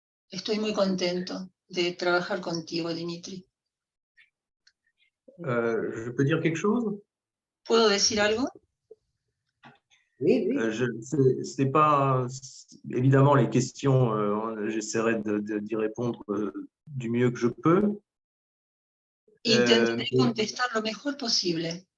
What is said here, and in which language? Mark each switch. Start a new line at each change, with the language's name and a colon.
Spanish: Estoy muy contento de trabajar contigo, Dimitri.
French: Je peux dire quelque chose?
Spanish: ¿Puedo decir algo?
French: Oui, oui. C'est pas évidemment les questions, j'essaierai d'y répondre du mieux que je peux.
Spanish: Intentaré contestar lo mejor posible.